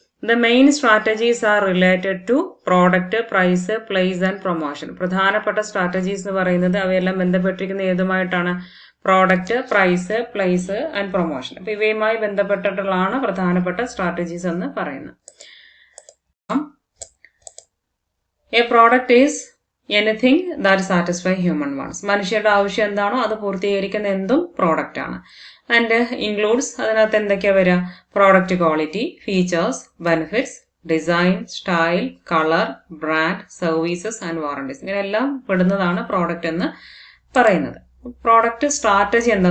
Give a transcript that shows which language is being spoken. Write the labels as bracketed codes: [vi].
[en] The main strategies are related to product, price, place and promotion. [ml] പ്രധാനപ്പെട്ട strategies എന്ന് പറയുന്നത് അവയെല്ലാം ബന്ധപ്പെട്ടിരിക്കുന്ന ഏതുമായിട്ടാണ്? [en] Product, price, place and promotion. [ml] അപ്പൊ ഇവയുമായി ബന്ധപ്പെട്ടിട്ടുള്ളതാണ് പ്രധാനപ്പെട്ട സ്ട്രാറ്റജീസ് എന്ന് പറയുന്നത്. [en] A product is anything that satisfy human wants. [ml] മനുഷ്യരുടെ ആവശ്യം എന്താണോ അത് പൂർത്തീകരിക്കുന്ന എന്തും പ്രോഡക്റ്റ് ആണ്. [en] and includes, [ml] അതിനകത്ത് എന്തൊക്കെയാ വരിക? [en] Product quality, features, benefits, design, style, colour, brand, services and warranties. [ml] ഇങ്ങനെല്ലാം പെടുന്നതാണ് product എന്ന് പറയുന്നത്. പ്രോഡക്റ്റ് സ്ട്രാറ്റജി എന്താ?